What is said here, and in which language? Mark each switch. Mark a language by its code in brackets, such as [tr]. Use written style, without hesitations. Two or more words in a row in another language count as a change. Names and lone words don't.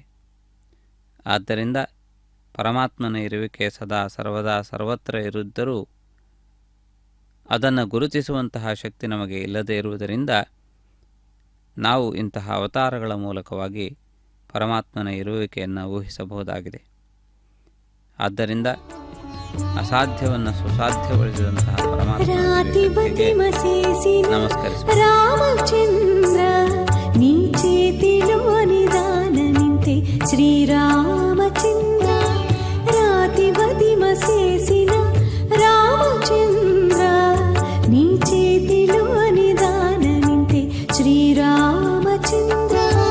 [kn] ಆದ್ದರಿಂದ ಪರಮಾತ್ಮನ ಇರುವಿಕೆ ಸದಾ ಸರ್ವದಾ ಸರ್ವತ್ರ ಇರುದ್ದರೂ ಅದನ್ನು ಗುರುತಿಸುವಂತಹ ಶಕ್ತಿ ನಮಗೆ ಇಲ್ಲದೇ ಇರುವುದರಿಂದ ನಾವು ಇಂತಹ ಅವತಾರಗಳ ಮೂಲಕವಾಗಿ ಪರಮಾತ್ಮನ ಇರುವಿಕೆಯನ್ನು ಊಹಿಸಬಹುದಾಗಿದೆ. ಆದ್ದರಿಂದ ಅಸಾಧ್ಯವನ್ನು ಸುಸಾಧ್ಯಗೊಳಿಸಿದಂತಹ ಪರಮಾತ್ಮನಿಗೆ ನಮಸ್ಕರಿಸಿ [te] ರಾಮಚಂದ್ರ ನೀ చేతిలో నిదాన నింతే శ్రీరామచంద్ర రాతి బదిమ చేసిన రామచంద్ర నీ చేతిలో నిదాన నింతే శ్రీరామచంద్ర